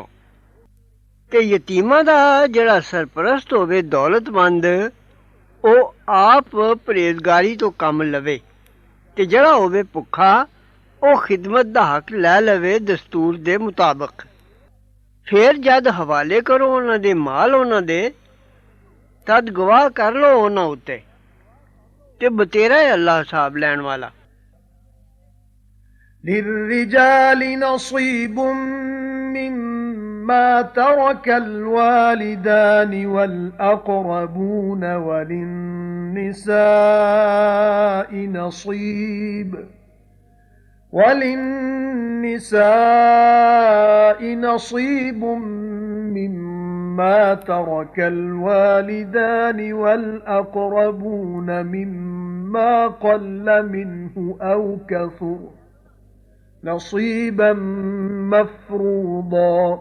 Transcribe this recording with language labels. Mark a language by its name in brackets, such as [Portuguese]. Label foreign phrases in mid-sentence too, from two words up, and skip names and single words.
[Punjabi] ਤੇ ਯਤੀਮਾਂ ਦਾ ਜਿਹੜਾ ਸਰਪ੍ਰਸਤ ਹੋਵੇ ਦੌਲਤਮੰਦ ਉਹ ਆਪ ਪਰਹੇਜ਼ਗਾਰੀ ਤੋਂ ਕੰਮ ਲਵੇ ਤੇ ਜਿਹੜਾ ਹੋਵੇ ਭੁੱਖਾ ਉਹ ਖਿਦਮਤ ਦਾ ਹੱਕ ਲੈ ਲਵੇ ਦਸਤੂਰ ਦੇ ਮੁਤਾਬਕ। ਫਿਰ ਜਦ ਹਵਾਲੇ ਕਰੋ ਉਹਨਾਂ ਦੇ ਮਾਲ ਉਹਨਾਂ ਦੇ ਤਦ ਗਵਾਹ ਕਰ ਲਓ ਉਹਨਾਂ ਉੱਤੇ ਤੇ ਬਤੇਰਾ ਹੈ ਅੱਲਾਹ ਹਿਸਾਬ ਲੈਣ ਵਾਲਾ। [Arabic] للرجال نصيب مما ترك الوالدان والأقربون وللنساء نصيب مما ترك الوالدان والأقربون مما قل منه أو كثر نصيبا مفروضا